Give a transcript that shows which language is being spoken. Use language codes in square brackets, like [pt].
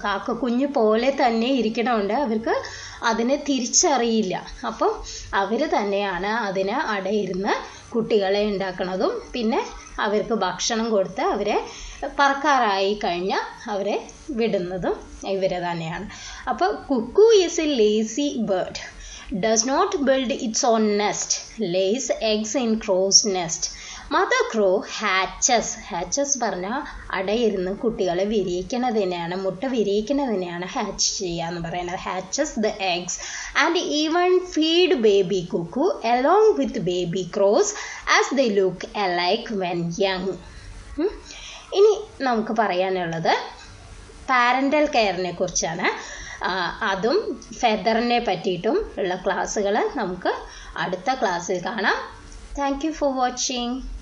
[ml] കാക്ക കുഞ്ഞു പോലെ തന്നെ ഇരിക്കണതുകൊണ്ട് അവർക്ക് അതിനെ തിരിച്ചറിയില്ല. അപ്പം അവർ തന്നെയാണ് അതിന് അടയിരുന്ന് കുട്ടികളെ ഉണ്ടാക്കുന്നതും പിന്നെ അവർക്ക് ഭക്ഷണം കൊടുത്ത് അവരെ പറക്കാറായി കഴിഞ്ഞാൽ അവരെ വിടുന്നതും ഇവർ തന്നെയാണ്. [en] അപ്പോൾ cuckoo is a lazy bird, does not build its own nest, lays eggs in crow's nest. Mother crow hatches [ml] പറഞ്ഞാൽ അടയിരുന്ന് കുട്ടികളെ വിരിയിക്കുന്നതിനെയാണ്, മുട്ട വിരിയിക്കുന്നതിനെയാണ് ഹാച്ച് ചെയ്യുക എന്ന് പറയുന്നത്. [en] hatches the eggs and even feed baby cuckoo along with baby crows as they look alike when young. [ml] ഇനി നമുക്ക് പറയാനുള്ളത് parental കെയറിനെ കുറിച്ചാണ്. അതും ഫെദറിനെ പറ്റിയിട്ടും ഉള്ള ക്ലാസ്സുകൾ നമുക്ക് അടുത്ത ക്ലാസ്സിൽ കാണാം. [en] Thank you for watching.